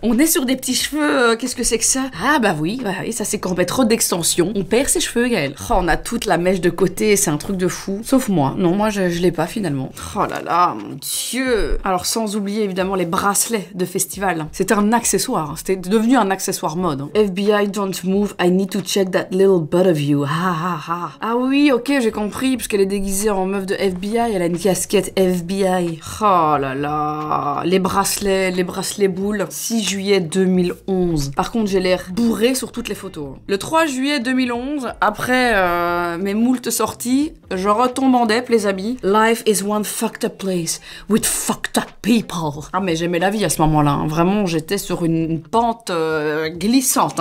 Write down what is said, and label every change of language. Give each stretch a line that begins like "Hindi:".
French: On est sur des petits cheveux. Qu'est-ce que c'est que ça? Ah bah oui, ça c'est quand on met trop d'extensions. On perd ses cheveux, Gaël. Oh, on a toute la mèche de côté, c'est un truc de fou. Sauf moi. Non, moi, je l'ai pas finalement. Oh là là, mon dieu. Alors, sans oublier évidemment les bracelets de festival. C'était un accessoire. C'était devenu un accessoire mode.
English: FBI, don't move, I need to check that little butt of you. Ha ha ha.
French: Ah oui, ok, j'ai compris, parce qu'elle est déguisée en meuf de FBI, elle a une casquette FBI. Oh là là. Les bracelets boules. 6 juillet 2011. Par contre, j'ai l'air bourré sur toutes les photos. Le 3 juillet 2011, après mes moultes sorties, je retombe en dep, les amis.
English: Life is one fucked up place with fucked up people.
French: Ah mais j'aimais la vie à ce moment-là. Hein. Vraiment, j'étais sur une pente glissante.